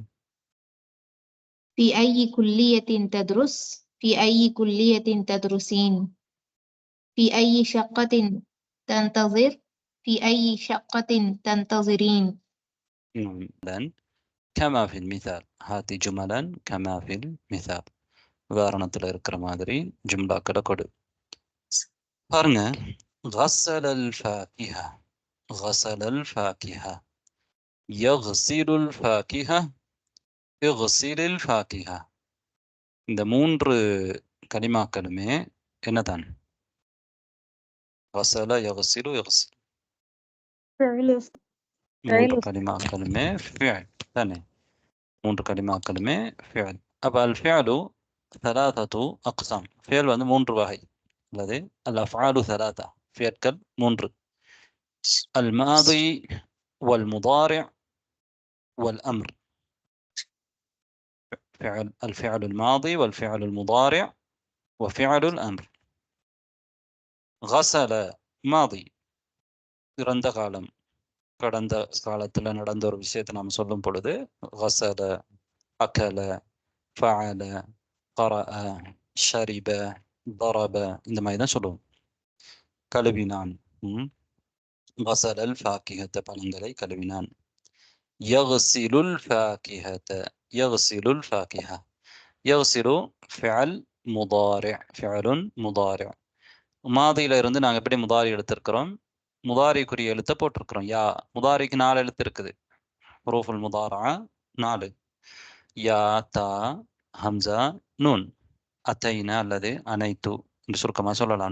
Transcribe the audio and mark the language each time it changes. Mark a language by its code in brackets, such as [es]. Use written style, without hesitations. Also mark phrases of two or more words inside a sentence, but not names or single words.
[ar] في أي كلية تدرس في أي كلية تدرسين في أي شقة تنتظر في أي شقة تنتظرين. نعم، كما في المثال. هاتي جملا كما في المثال. [ta] உதாரணத்தில் இருக்கிற மாதிரி ஜும்லாக்களை கொடு. பாருங்க, [ar] غسل الفاكهة غسل الفاكهة يغسل الفاكهة يغسل الفاكهة. [ta] இந்த மூன்று கலிமாக்களுமே என்னதான்? [ar] غسل يغسل يغسل. فعل [ta] மூன்று கலிமாக்களுமே فعل தானே? மூன்று கலிமாக்களுமே فعل. அப்ப [ar] الفعل ثلاثة أقسام. [ta] فعل வந்து மூன்று வகை. அல்லது [ar] الأفعال ثلاثة. [ta] فعل மூன்று. [ar] الماضي والمضارع والأمر. الفعل الماضي والفعل المضارع وفعل الأمر. غسل ماضي [ta] இறந்த காலம், கடந்த காலத்தில் நடந்த ஒரு விஷயத்தை நாம் சொல்லும் பொழுது [ar] غسل أكل فعل قرأ شرب ضرب [ta] இந்த மாதிரி தான் சொல்லுவோம். கழுவினான். [ar] غسل الفاكهة [ta] பழங்களை கழுவினான். [ar] يغسل الفاكهة يغسل الفاكهة. يغسل فعل مضارع فعل مضارع. [ta] மாதியில இருந்து நாங்கள் எப்படி முதாரி எடுத்திருக்கிறோம்? முதாரிக்குரிய எழுத்தை போட்டிருக்கிறோம். யா முதாரிக்கு 4 எழுத்து இருக்குது. [ar] حروف المضارعة [ta] 4. [ar] ياء تاء همزة نون. [ta] அத்தைனா அல்லது அனைத்து என்று சுருக்கமாக சொல்லலாம்.